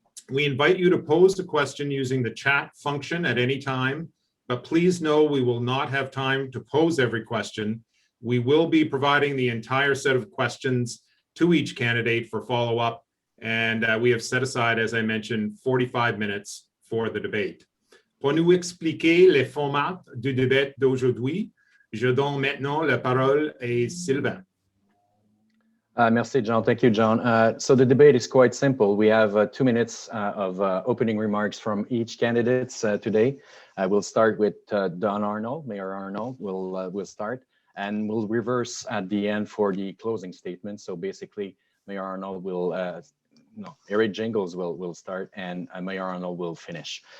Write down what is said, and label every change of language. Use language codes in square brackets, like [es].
[en] We invite you to pose a question using the chat function at any time, but please know we will not have time to pose every question. We will be providing the entire set of questions to each candidate for follow-up, and we have set aside, as I mentioned, 45 minutes for the debate. [fr] Pour nous expliquer les formats du débat d'aujourd'hui, je donne maintenant la parole à Sylvain. Merci, John. [en] Thank you, John. So the debate is quite simple. We have 2 minutes of opening remarks from each candidate today. We'll start with Don Arnold, Mayor Arnold. We'll start, and we'll reverse at the end for the closing statement. So basically, Mayor Arnold will, Eric Jingles will start, and Mayor Arnold will finish.